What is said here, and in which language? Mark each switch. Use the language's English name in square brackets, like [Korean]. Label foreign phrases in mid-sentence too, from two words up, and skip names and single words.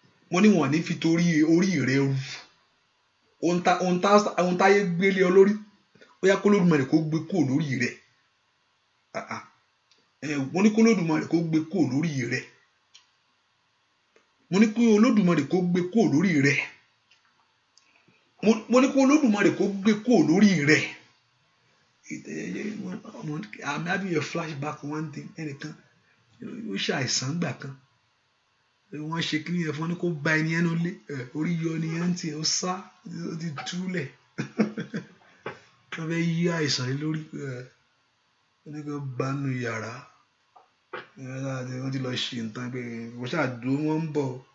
[Yoruba] Mo ní wọn ò ní fi torí orí rẹ rú. Ohun tá, ohun tá, ohun táyé gbélé ọ lórí, ó yá, k'Olódùmarè kó gbé kúrò lórí rẹ. Ah, ah. Eh, mo ní k'Olódùmarè kó gbé kúrò lórí rẹ. Mo ní kí Olódùmarè kó gbé kúrò lórí rẹ. Mo, mo ní kí Olódùmarè kó gbé kúrò lórí rẹ. [English] I'm having a flashback one thing. [Yoruba] Ẹnìkan, ó ṣe àìsàn gbà kan. Wọ́n ṣe kíní yẹn fún, wọn ní kó bá ẹni yẹn nínú ilé. Ẹ, orí yọ ni yẹn ń tiẹ̀, ó sá, ó ti túlẹ̀. Wọ́n fẹ́ yí àìsàn yìí lórí. Ẹ, Wọ́n ní kí wọ́n bá nínú yàrá. Ẹ, wọ́n ti lọ ṣe nǹkan pé, "Ìwọ ṣáà dúró, wọ́n ń bọ̀."